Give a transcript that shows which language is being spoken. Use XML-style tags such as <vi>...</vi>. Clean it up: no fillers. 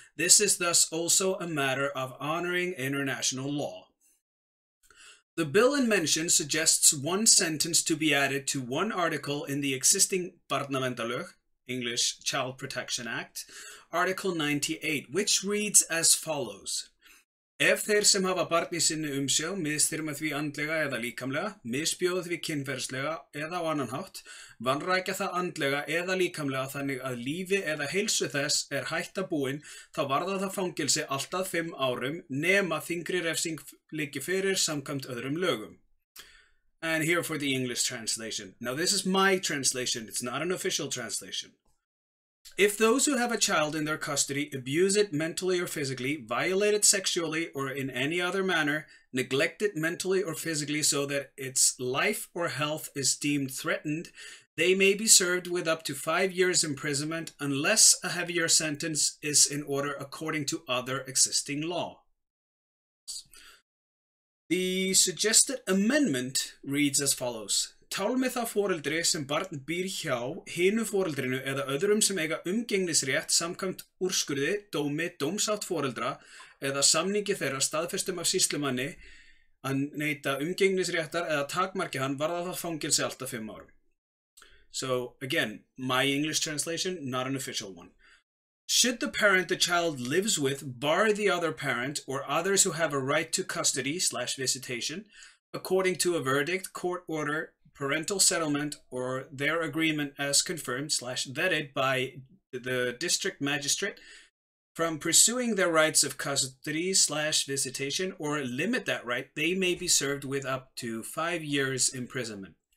<en>This is thus also a matter of honoring international law. The bill in mention suggests one sentence to be added to one article in the existing Barnaverndarlög, English Child Protection Act, Article 98, which reads as follows.</en> <is>Ef þeir sem hafa barn í sinni umsjá misþyrma því andlega eða líkamlega, misbjóða því kynferðslega eða á annan hátt, vanrækja það andlega eða líkamlega þannig að lífi eða heilsu þess hætta búin, þá varða það fangelsi allt að 5 árum nema þyngri refsing liggi fyrir samkvæmt öðrum lögum.</is> <en>And here for the English translation. Now this is my translation, it's not an official translation. If those who have a child in their custody abuse it mentally or physically, violate it sexually or in any other manner, neglect it mentally or physically so that its life or health is deemed threatened, they may be served with up to 5 years imprisonment unless a heavier sentence is in order according to other existing law. The suggested amendment reads as follows.</en> <is>Tálmi það foreldri sem barn býr hjá hinu foreldrinu eða öðrum sem eiga umgengnisrétt samkvæmt úrskurði, dómi, dómsátt foreldra eða samningi þeirra staðfestum af sýslumanni að neita umgengnisréttar eða takmarki hann varða það fangelsi allt að 5 árum.</is> <en>So again, my English translation, not an official one. Should the parent the child lives with bar the other parent or others who have a right to custody/visitation according to a verdict, court order, parental settlement, or their agreement as confirmed/vetted by the district magistrate from pursuing their rights of custody/visitation or limit that right, they may be served with up to 5 years imprisonment.</en>